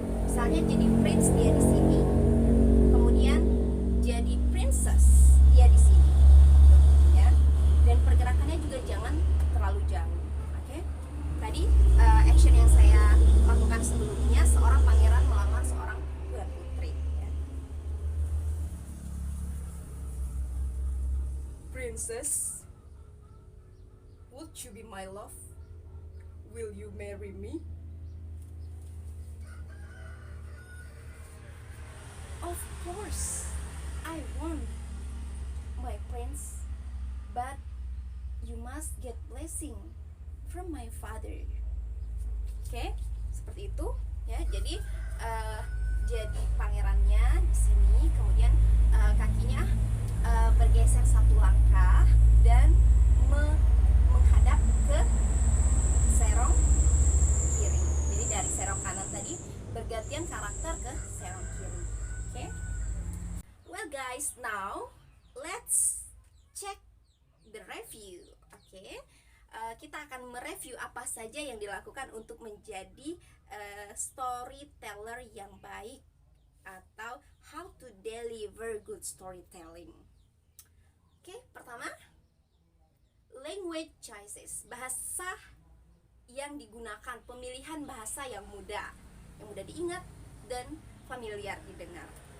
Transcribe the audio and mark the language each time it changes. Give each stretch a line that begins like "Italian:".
Indonesian: Misalnya jadi prince dia di sini, kemudian jadi princess dia di sini, ya. Dan pergerakannya juga jangan terlalu jauh. Oke? Tadi action yang saya lakukan sebelumnya, seorang pangeran melamar seorang tuan putri. Ya.
English: Princess, would you be my love? Will you marry me? Of course, I want, my prince, but you must get blessing from my father.
Indonesian: Oke, seperti itu ya. Jadi jadi pangerannya di sini, kemudian kakinya bergeser satu langkah dan menghadap ke serong kiri. Jadi dari serong kanan tadi bergantian karakter ke serong kiri. Okay.
English: Well guys, now let's check the review. Okay.
Indonesian: Kita akan mereview apa saja yang dilakukan untuk menjadi storyteller yang baik, atau
English: how to deliver good storytelling.
Indonesian: Okay, pertama, language choices, bahasa yang digunakan, pemilihan bahasa yang mudah diingat dan familiar didengar.